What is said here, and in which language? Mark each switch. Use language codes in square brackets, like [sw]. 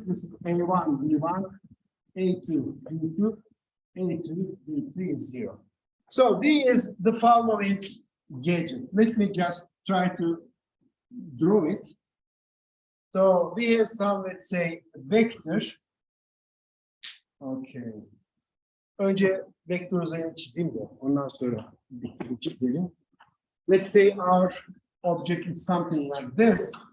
[en] This is A1, V1, A2, V2, A3, V3 is 0. So V is the following gadget. Let me just try to draw it. So we have some, let's say, vector. Okay. [tr] Önce vektör uzayını çizeyim de ondan sonra çizelim. [en] Let's say our object is something like this.